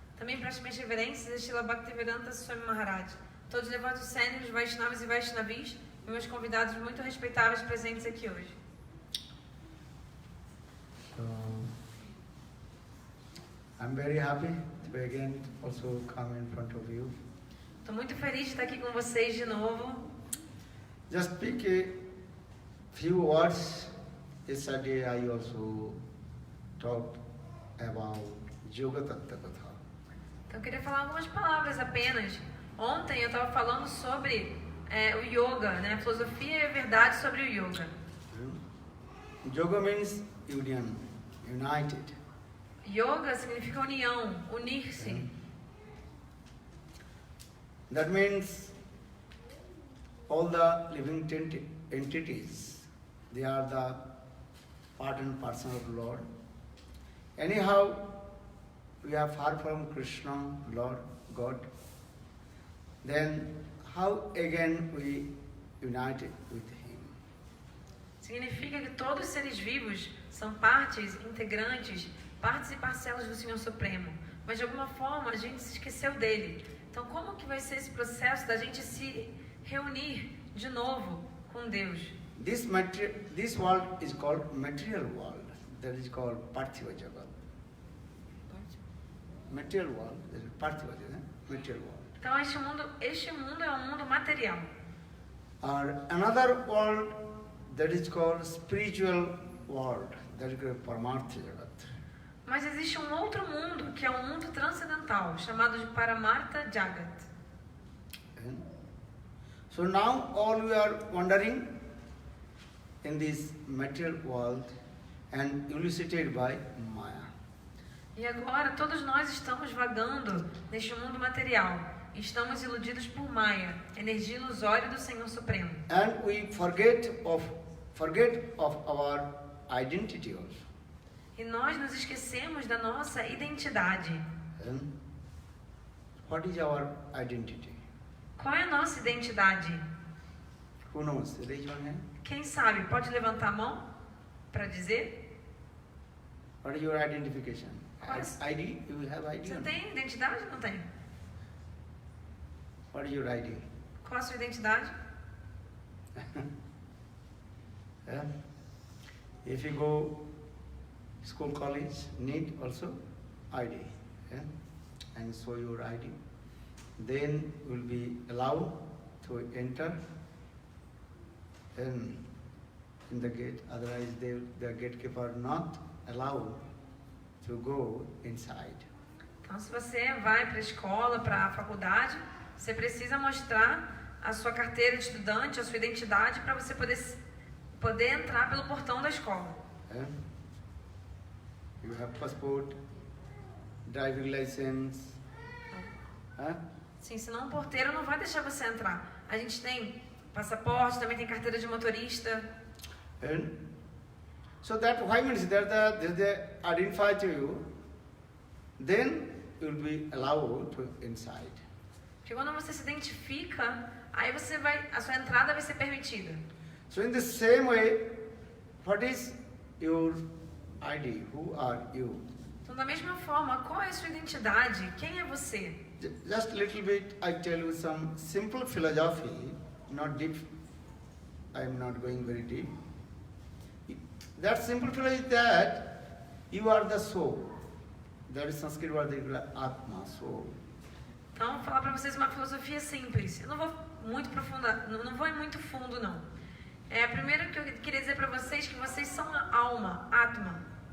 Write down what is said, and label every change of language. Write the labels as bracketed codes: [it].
[pt] Também presto minhas reverências a Srila Bhaktivedanta Swami Maharaj, todos os devotos sêniores, Vaishnavas e Vaishnavis, e meus convidados muito respeitáveis presentes aqui hoje. [en] So, I'm very happy to be again also come in front of you. [pt] Estou muito feliz de estar aqui com vocês de novo. [en] Just speak a few words. Yesterday I also talked about Yoga Tattva Katha. [pt] Então eu queria falar algumas palavras apenas. Ontem eu estava falando sobre o yoga, né? A filosofia e a verdade sobre o yoga. [en] Yoga means union, united. [pt] Yoga significa união, unir-se. [en] That means all the living entities, they are the part and parcel of Lord. Anyhow, we are far from Krishna, Lord, God. Then how again we united with Him. [pt] Significa que todos os seres vivos são partes, integrantes, partes e parcelas do Senhor Supremo. Mas de alguma forma a gente se esqueceu dele. Então como que vai ser esse processo da gente se reunir de novo com Deus? [en] This world is called material world. That is called Parthiva Jagat. Material world, that is Parthiva Jagat, material world. [pt] Então este mundo é um mundo material. [en] Or another world that is called spiritual world. That is called Paramartha Jagat. [pt] Mas existe um outro mundo, que é um mundo transcendental, chamado de Paramartha Jagat. [en] So now all we are wandering in this material world and elicited by Maya. [pt] E agora todos nós estamos vagando neste mundo material. Estamos iludidos por Maya, energia ilusória do Senhor Supremo. [en] And we forget of our identity also. [pt] E nós nos esquecemos da nossa identidade. [en] And what is our identity? [pt] Qual é a nossa identidade? [en] Who knows? Raise your hand. [pt] Quem sabe? Pode levantar a mão para dizer? [en] What is your identification? [pt] Quais? [en] ID? You have ID? [pt] Você [en] or not? [pt] tem identidade ou não tem? [en] What is your ID? [pt] Qual a sua identidade? [en] Yeah. If you go school, college, need also ID. Yeah? And show your ID. Then you will be allowed to enter in the gate. Otherwise, the gatekeeper not allowed to go inside. [pt] Então, se você vai para a escola, para a faculdade, você precisa mostrar a sua carteira de estudante, a sua identidade, para você poder entrar pelo portão da escola. [en] Yeah? You have passport, driving license. Huh? [pt] Sim, senão o porteiro não vai deixar você entrar. A gente tem passaporte, também tem carteira de motorista. [en] And so that why means that they identify to you, then you will be allowed to inside. [pt] Porque quando você se identifica, aí a sua entrada vai ser permitida. [en] So in the same way, what is your ID? Who are you? [pt] Então, da mesma forma, qual é a sua identidade? Quem é você? [en] Just a little bit, I tell you some simple philosophy, not deep. I am not going very deep. That simple philosophy is that you are the soul. That is Sanskrit word, Atma, soul. [pt] Então, vou falar para vocês uma filosofia simples. Eu não vou muito profunda, não vou ir muito fundo, não. Primeiro que eu queria dizer para vocês que vocês são a alma, Atma.